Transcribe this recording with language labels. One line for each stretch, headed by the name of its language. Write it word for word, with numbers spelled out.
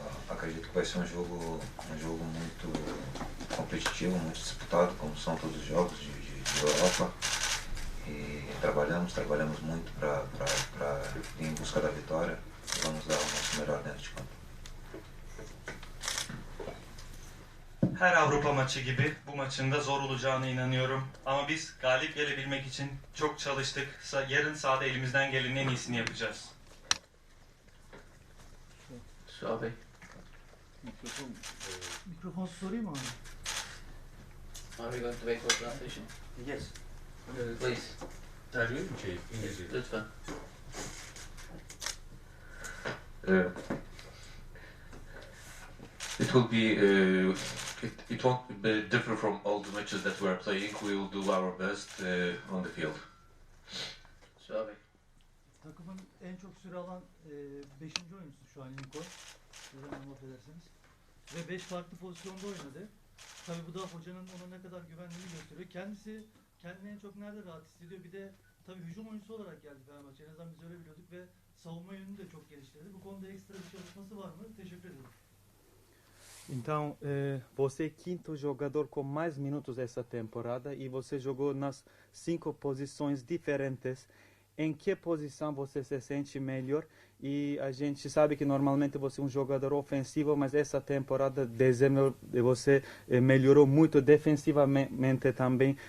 Portuguese: Acredito que vai ser um jogo, um jogo muito competitivo, muito disputado, como são todos os jogos de, de, de Europa. E trabalhamos, trabalhamos muito para ir em busca da vitória. Vamos dar o nosso melhor dentro de campo.
Turkish: Her Avrupa maçı gibi bu maçın da zor olacağına inanıyorum. Ama biz galip gelebilmek için çok çalıştık. Yarın sahada elimizden gelenin en iyisini yapacağız. Suha Bey. Mikrofon. Mikrofon sorayım mı abi?
English: Are we going to wait for translation? Yes. Please.
Turkish: Tercüme mi şey? İngilizce. Lütfen.
English: Uh, it will be uh, it, it won't be different from all the matches that we are playing. We will do our best uh, on the field.
Turkish: Şabi. Takımın en çok süre alan beşinci E, oyuncusu şu an Lincoln. Sizden anlat edersiniz. Ve beş farklı pozisyonda oynadı. Tabii bu da hocanın ona ne kadar güvendiğini gösteriyor. Kendisi kendini en çok nerede rahat hissediyor? Bir de tabii hücum oyuncusu olarak geldi Fenerbahçe. En azından biz öyle biliyorduk ve savunma yönünü de çok geliştirdi. Bu konuda ekstra bir çalışması var mı? Teşekkür ederim.
Portuguese: Então, eh, você é quinto jogador com mais minutos essa temporada e você jogou nas cinco posições diferentes. Em que posição você se sente melhor? E a gente sabe que normalmente você é um jogador ofensivo, mas essa temporada você melhorou muito defensivamente também.